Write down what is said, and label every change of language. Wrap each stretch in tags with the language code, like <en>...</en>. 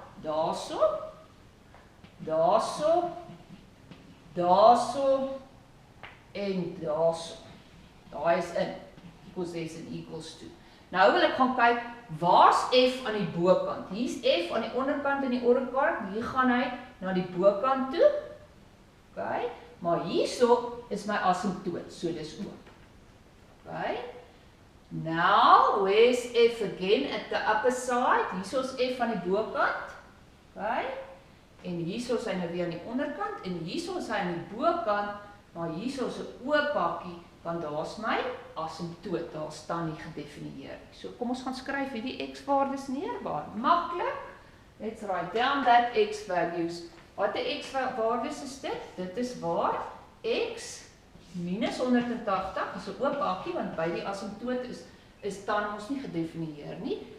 <af>Daarso, daarso, daarso en daarso. Daai is in,</af> <en>because there's an equals to.</en> <af>Nou wil ek gaan kyk, waar's f aan die bokant? Hier's f aan die onderkant en die onderkant, hier gaan hy na die bokant toe. Okay? Maar hierso is my asymptoot, so dis oop. Okay?</af> <en>Now, where's f again at the upper side?</en> <af>Hierso is f aan die bokant. Okay? En hierso is hy nou weer aan die onderkant en hierso is hy aan die bokant, maar hierso is 'n oop hakkie, want daar's my asymptoot, daar staan nie gedefinieer. So kom ons gaan skryf hierdie x-waardes neer, baie maklik.</af> <en>Let's write down that x values.</en> <af>Wat 'n x-waardes is dit? Dit is waar x minus 180 is 'n oop hakkie, want by die asymptoot is dan ons nie gedefinieer nie.</af>